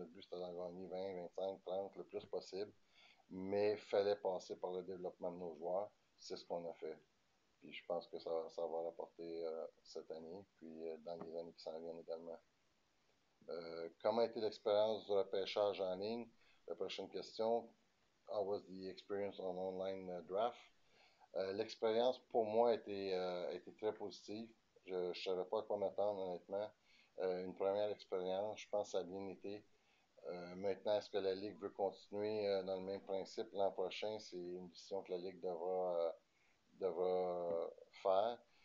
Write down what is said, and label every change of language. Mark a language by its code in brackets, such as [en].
[fr] Notre but, c'était d'en gagner 20, 25, 30, le plus possible. Mais il fallait passer par le développement de nos joueurs. C'est ce qu'on a fait. Puis je pense que ça va rapporter cette année, puis dans les années qui s'en viennent également. Comment a été l'expérience du repêchage en ligne? La prochaine question. [en] How was the experience on online draft? [fr] L'expérience pour moi a été très positive. Je ne savais pas à quoi m'attendre, honnêtement. Une première expérience, je pense que ça a bien été. Maintenant, est-ce que la Ligue veut continuer dans le même principe l'an prochain? C'est une décision que la Ligue devra faire.